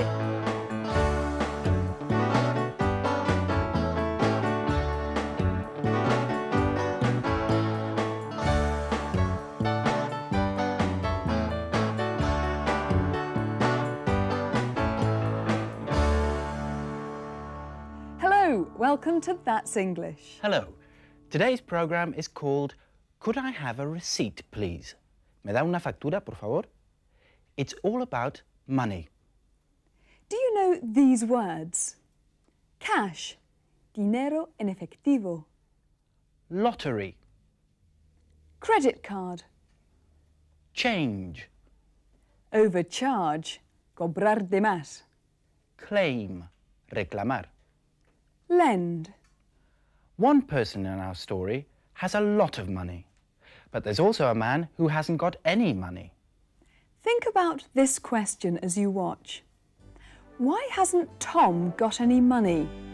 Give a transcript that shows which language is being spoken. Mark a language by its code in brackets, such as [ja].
[en] Hello, welcome to That's English. Hello. Today's program is called Could I Have a Receipt, Please? [es] ¿Me da una factura, por favor? [en] It's all about money. Do you know these words? [es] Cash, dinero en efectivo. [en] Lottery. Credit card. Change. [es] Overcharge, cobrar de más. Claim. Reclamar. [en] Lend. One person in our story has a lot of money, but there's also a man who hasn't got any money. Think about this question as you watch. Why hasn't Tom got any money?